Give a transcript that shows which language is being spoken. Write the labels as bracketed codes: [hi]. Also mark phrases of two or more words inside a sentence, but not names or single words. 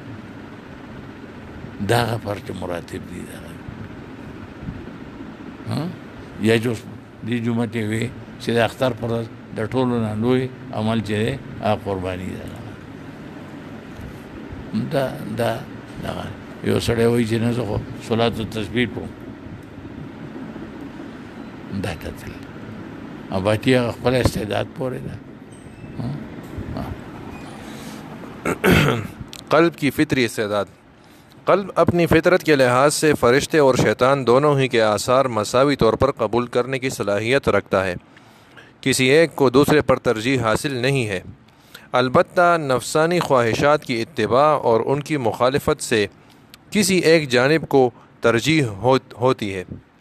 [ps] دغه فرټ مراتب دي دغه یا جو دې جومات یې وي چې د اختر پر ورځ د ټولو نه لوی عمل چې دی هغه قرباني ده دا یو سړی وایي چې نه زه خو [ar] صلات التسبیح [ps] کوم دا کتل او باقي هغه خپل استعداد پورې ده [ur] قلب کی فطری استعداد قلب اپنی فطرت کے لحاظ سے فرشتے اور شیطان دونوں ہی کے آثار مساوی طور پر قبول کرنے کی صلاحیت رکھتا ہے، کسی ایک کو دوسرے پر ترجیح حاصل نہیں ہے، البتہ نفسانی خواہشات کی اتباع اور ان کی مخالفت سے کسی ایک جانب کو ترجیح ہوتی ہے۔